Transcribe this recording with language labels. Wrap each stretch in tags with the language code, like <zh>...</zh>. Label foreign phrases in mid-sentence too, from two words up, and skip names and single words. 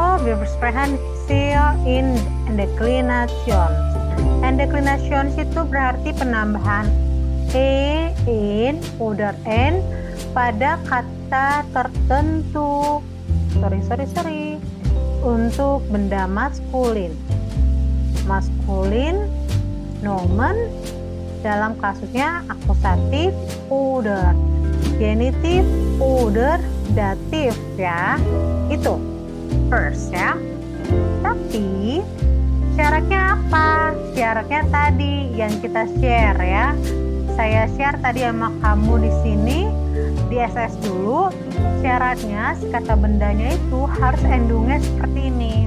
<de>wir sprechen hier in Deklination.</de> <id>Deklination itu berarti penambahan in oder n pada kata tertentu. Sorry. Untuk benda maskulin. Maskulin, nomen, dalam kasusnya akusatif, oder. Genitif, oder, datif ya. Itu first ya. Tapi syaratnya apa? Syaratnya tadi yang kita share ya. Saya share tadi sama kamu di sini di SS dulu. Syaratnya si kata bendanya itu harus endungnya seperti ini.</id>